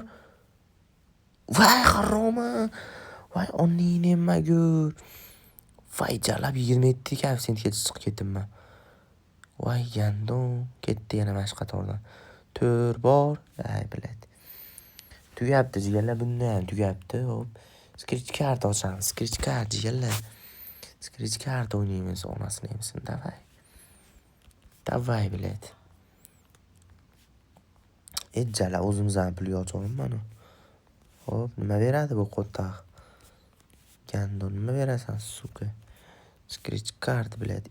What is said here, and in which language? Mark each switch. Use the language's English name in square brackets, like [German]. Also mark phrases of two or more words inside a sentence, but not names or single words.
[Uzbek] Voy haroma. Voy oningni nemagur. Voy jalab 27 koeffitsiyentga chiqib ketdimman. Voy gandon. Ketdi yana mana shu qatordan. 4 bor. Ay biladi. Tugabdi jigarlar, bunda ham tugabdi. Hop. [English] Scratch card [Uzbek] ochamiz. [English] Scratch card [Uzbek] jigarlar. [English] Scratch card [Uzbek] o'ynaymiz, onasini yemsin. Davay. Davay biladi. Ejjala o'zimizdan pul yo'qolib mana. Hop, nima beradi bu qo'taq? Gandon nima berasan, suka? [English] Scratch card [Uzbek] biladi.